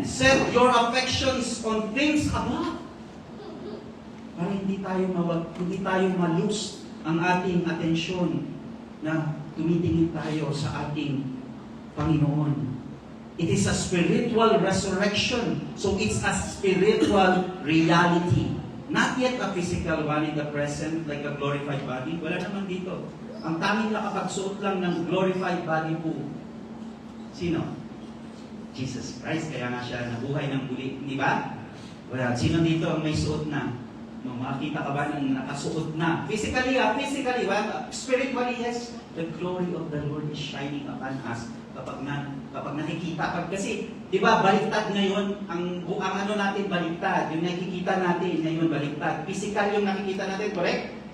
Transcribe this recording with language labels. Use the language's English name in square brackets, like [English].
[English] Set your affections on things above. [Filipino] Para hindi tayo malose ang ating atensyon na tumitingin tayo sa ating Panginoon. [English] It is a spiritual resurrection. So it's a spiritual reality. Not yet a physical one in the present, like a glorified body. [Filipino] Wala naman dito. Ang tanging nakapagsuot lang ng glorified body po. Sino? Jesus Christ. Kaya nga siya nabuhay ng muli. Di ba? Wala. Sino dito ang may suot na? Makita ka ba ng nakasuot na? [English] Physically, well, spiritually, yes. The glory of the Lord is shining upon us. [Filipino] Kapag nakikita, kasi, di ba, baliktad ngayon, ang ano natin baliktad, yung nakikita natin ngayon baliktad. Physical yung nakikita natin, correct?